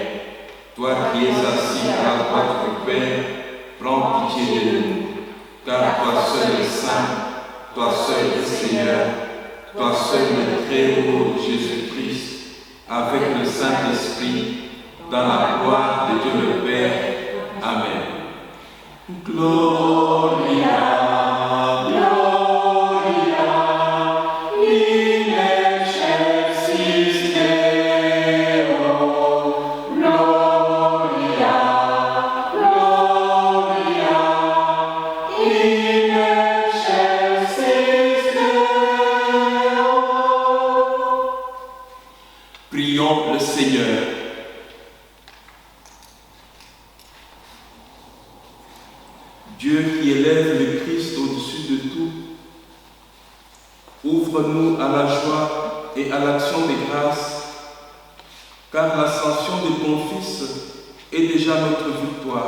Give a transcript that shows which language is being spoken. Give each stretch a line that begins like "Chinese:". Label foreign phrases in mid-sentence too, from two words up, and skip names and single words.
French: Toi qui es assis à la droite du Père, prends pitié de nous, car toi seul es saint, toi seul es Seigneur, toi seul le Très-Haut Jésus-Christ, avec le Saint-Esprit, dans la gloire de Dieu le Père. Amen.
Latin: Gloria, Gloria, in excelsis Deo. Gloria, Gloria, in excelsis Deo.
French: Prions le Seigneur. Dieu qui élève le Christ au-dessus de tout, ouvre-nous à la joie et à l'action des grâces, car l'ascension de ton Fils est déjà notre victoire.